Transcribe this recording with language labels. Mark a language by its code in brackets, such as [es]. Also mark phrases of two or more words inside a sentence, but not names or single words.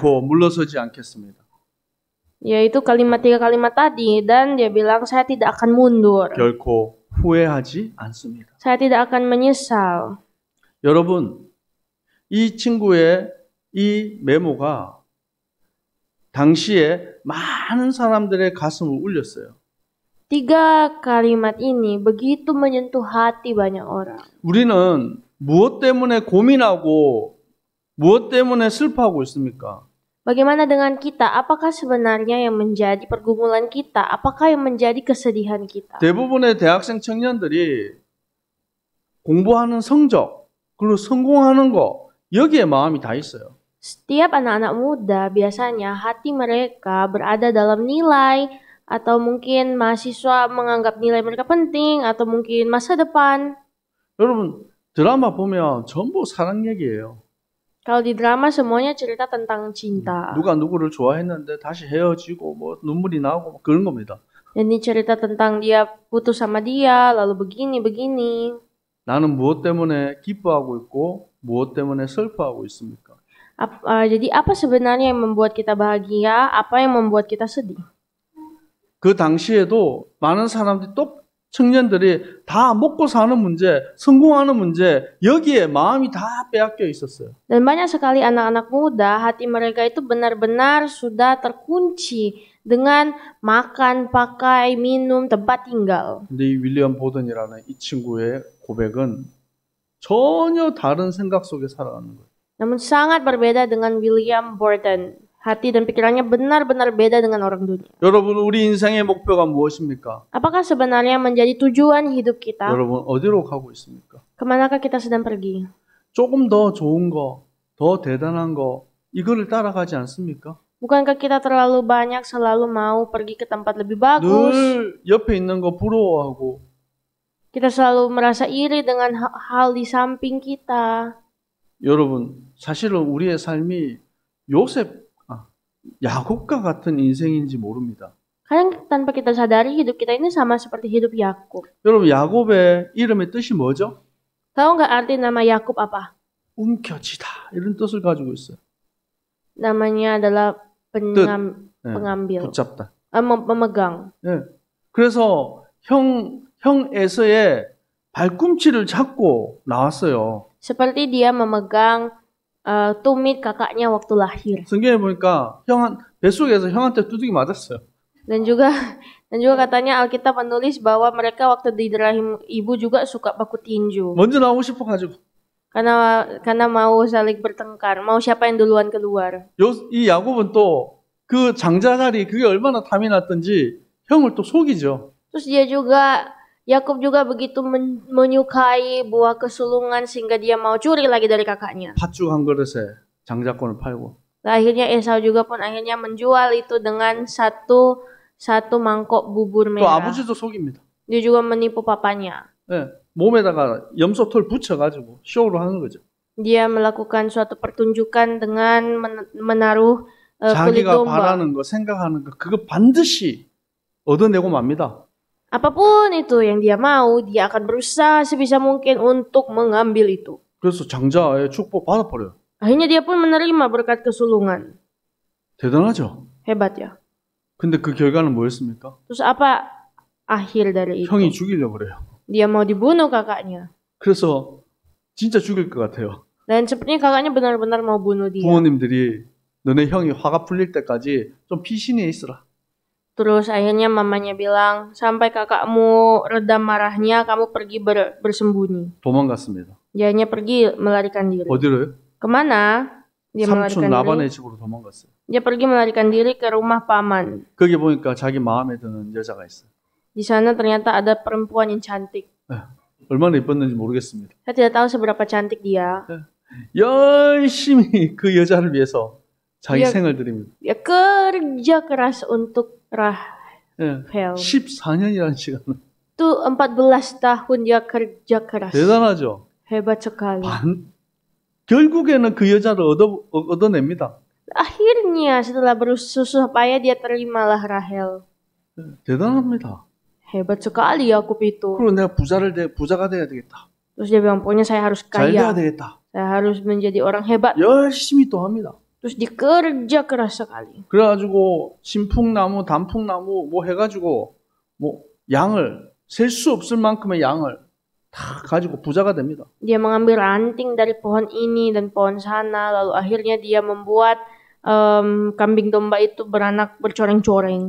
[ko] 결코 물러서지 않겠습니다. [id] Yaitu 3 kalimat tadi, dan dia bilang saya tidak akan mundur. [ko] 결코 후회하지 않습니다. [id] Saya tidak akan menyesal. [ko] 여러분, 이 친구의 이 메모가 당시에 많은 사람들의 가슴을 울렸어요. [id] 3 kalimat ini begitu menyentuh hati banyak orang. [ko] 우리는 무엇 때문에 고민하고 무엇 때문에 슬퍼하고 있습니까? [id] Bagaimana dengan kita? Apakah sebenarnya yang menjadi pergumulan kita? Apakah yang menjadi kesedihan kita? [ko] 대부분의 대학생 청년들이 공부하는 성적, 그리고 성공하는 거, 여기에 마음이 다 있어요. [id] Setiap anak-anak muda biasanya hati mereka berada dalam nilai, atau mungkin mahasiswa menganggap nilai mereka penting, atau mungkin masa depan. [ko] 여러분, 드라마 보면 전부 사랑 얘기예요. [id] Kalau di drama semuanya cerita tentang cinta. [ko] 누가 누구를 좋아했는데 다시 헤어지고 뭐 눈물이 나오고 그런 겁니다. [id] Ini cerita tentang dia putus sama dia, lalu begini. [ko] 나는 무엇 때문에 기뻐하고 있고 무엇 때문에 슬퍼하고 있습니까? [id] Jadi apa sebenarnya yang membuat kita bahagia? Apa yang membuat kita sedih? [ko] 그 당시에도 많은 사람들이 청년들이 다 먹고 사는 문제, 성공하는 문제, 여기에 마음이 다 빼앗겨 있었어요. [id] Dan banyak sekali anak-anak muda, hati mereka itu benar-benar sudah terkunci dengan makan, pakai, minum, tempat tinggal. [ko] 근데 이 윌리엄 보든이라는 이 친구의 고백은 전혀 다른 생각 속에 살아가는 거예요. [id] Namun sangat berbeda dengan William Burton. Hati dan pikirannya benar-benar beda dengan orang dunia. [ko] 여러분, 우리 인생의 목표가 무엇입니까? [id] Apakah sebenarnya menjadi tujuan hidup kita? [ko] 여러분, 어디로 가고 있습니까? [id] Kemanakah kita sedang pergi? [ko] 조금 더 좋은 거, 더 대단한 거, 이거를 따라가지 않습니까? [id] Bukankah kita terlalu banyak selalu mau pergi ke tempat lebih bagus? [ko] 늘 옆에 있는 거 부러워하고 [id] Kita selalu merasa iri dengan hal di samping kita. [ko] 여러분, 사실은 우리의 삶이 야곱과 같은 인생인지 모릅니다. [id] Kadang tanpa kita sadari hidup kita ini sama seperti hidup Yakub. [ko] 여러분, 야곱의 이름의 뜻이 뭐죠? [id] Tahu nggak arti nama Yakub apa? [ko] 움켜쥐다 이런 뜻을 가지고 있어요. [id] Namanya adalah pengambil, [ko] 붙잡다. [id] memegang. [ko] 네. 그래서 형 에서의 발꿈치를 잡고 나왔어요. [id] Seperti dia memegang tumit kakaknya waktu lahir. [ko] 성경에 보니까 뱃속에서 형한테 두들기 맞았어요. [id] Dan juga katanya Alkitab menulis bahwa mereka waktu di rahim ibu juga suka baku tinju. [ko] 먼저 나오고 싶어 가지고. [id] Karena mau saling bertengkar, mau siapa yang duluan keluar. [ko] 이 야곱은 또 그 장자갈이 그게 얼마나 탐이 났던지 형을 또 속이죠. [id] Terus Yakub juga begitu menyukai buah kesulungan sehingga dia mau curi lagi dari kakaknya. [ko] 팥죽 한 그릇에 장자권을 팔고. [id] Akhirnya Esau juga pun akhirnya menjual itu dengan satu mangkok bubur [ko] 또 [id] merah. [ko] 아버지도 속입니다. [id] Dia juga menipu papanya. [ko] 네, 몸에다가 염소털 붙여가지고 쇼로 하는 거죠. [id] Dia melakukan suatu pertunjukan dengan menaruh kulit [ko] 자기가 [id] domba. [ko] 바라는 거, 생각하는 거, 그거 반드시 얻어내고 맙니다. [id] Apapun itu yang dia mau, dia akan berusaha sebisa mungkin untuk mengambil itu. [ko] 그래서 장자의 축복 받아버려요. [id] Akhirnya dia pun menerima berkat kesulungan. [ko] 대단하죠? [id] Hebat ya. [ko] 근데 그 결과는 뭐였습니까? [id] Terus apa akhir dari itu? [ko] 형이 죽이려고 그래요. [id] Dia mau dibunuh kakaknya. [ko] 그래서 진짜 죽일 것 같아요. [id] Dan sepertinya kakaknya benar-benar mau bunuh dia. [ko] 부모님들이 너네 형이 화가 풀릴 때까지 좀 피신해 있으라. [id] Terus akhirnya mamanya bilang, sampai kakakmu redam marahnya, kamu pergi bersembunyi. [ko] 도망갔습니다. [id] Dia hanya pergi melarikan diri. [ko] 어디로요? [id] Kemana? Dia [ko] 삼촌 [id] melarikan [ko] 라반의 [id] diri. [ko] 집으로 도망갔어요. [id] Dia pergi melarikan diri ke rumah paman. [ko] 거기 보니까 자기 마음에 드는 여자가 있어요. [id] Di sana ternyata ada perempuan yang cantik. [ko] 얼마나 이뻤는지 모르겠습니다. [id] Saya tidak tahu seberapa cantik dia. [ko] 열심히 그 여자를 위해서 자기 [id] Dia- [ko] 생을 드립니다. [id] Dia kerja keras untuk Rahel. [ko] 14년이라는 시간은 [id] Itu 14 tahun dia kerja keras. [ko] 대단하죠. [id] Hebat sekali. [ko] 결국에는 그 여자를 얻어냅니다. [id] Akhirnya setelah bersusah payah dia terimalah Rahel. [ko] 대단합니다. [id] Hebat sekali Yakub itu. [ko] 그리고 내가 부자가 돼야 되겠다. [id] Terus dia bilang, pokoknya saya harus [ko] 잘 돼야 [id] kaya. [ko] 되겠다. [id] Saya harus menjadi orang hebat. [ko] 열심히 또 합니다. [id] Terus dia kerja keras sekali. [ko] 그래가지고 신풍나무, 단풍나무 뭐 해가지고 뭐 양을 셀 수 없을 만큼의 양을 다 가지고 부자가 됩니다. [id] Dia mengambil ranting dari pohon ini dan pohon sana. Lalu akhirnya dia membuat kambing domba itu beranak bercoreng-coreng.